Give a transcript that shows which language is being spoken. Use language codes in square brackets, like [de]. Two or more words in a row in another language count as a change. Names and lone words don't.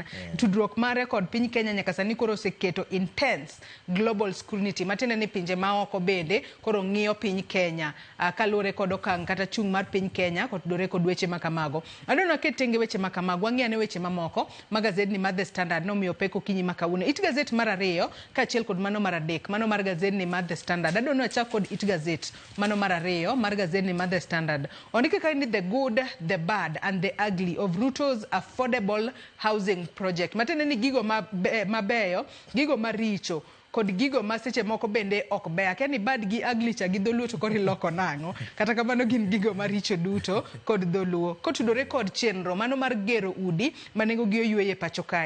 [luo] Tudruok mare kod piny Kenya nyaka sani koro oseketo [en] intense global scrutiny [luo] matiende ni pinje maoko bende koro ng'iyo piny Kenya kaluwore kod okang' kata chung' mar piny Kenya kotudore kod weche makamago. Adwa ni waket tenge weche makamago wang'iane weche mamoko magazedni mar The Standard nomiyo peko kinyi makawuono. It gazet mar 2 kaachiel kod mano mar 3 mano mar gazedni mar The Standard. Adwa ni wachak kod It gazet mano mar 2 mar gazedni mar The Standard. Ondike ka ni [en] the good, the bad and the ugly of Ruto's affordable housing project. [luo] Matiende ni gigo mabeyo, gigo maricho kod gigo ma seche moko bende ok ber. Akia ni bad gi ugly cha gi dholuo to koro iloko nang'o. Kata kamano gin gigo maricho duto kod dholuo. Kotudore kod chenro mano mar gero udi manengo gi oyueye pacho kae.